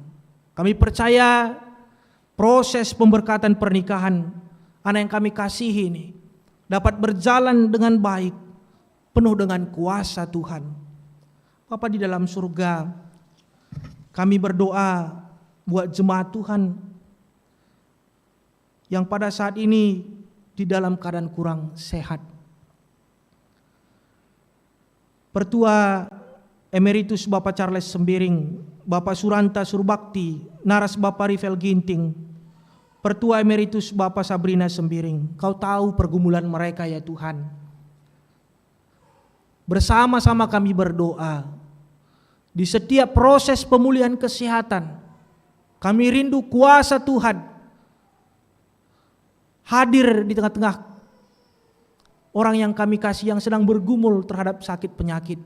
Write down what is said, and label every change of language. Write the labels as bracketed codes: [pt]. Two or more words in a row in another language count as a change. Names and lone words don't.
[id] Kami percaya proses pemberkatan pernikahan anak yang kami kasihi ini dapat berjalan dengan baik, penuh dengan kuasa Tuhan. Bapa di dalam surga, kami berdoa buat jemaat Tuhan yang pada saat ini di dalam keadaan kurang sehat. Pertua Emeritus Bapak Charles Sembiring, Bapak Suranta Surbakti, Naras Bapak Rivel Ginting, Pertua Emeritus Bapak Sabrina Sembiring, Kau tahu pergumulan mereka ya Tuhan. Bersama-sama kami berdoa, di setiap proses pemulihan kesehatan. Kami rindu kuasa Tuhan hadir di tengah-tengah orang yang kami kasih yang sedang bergumul terhadap sakit penyakit.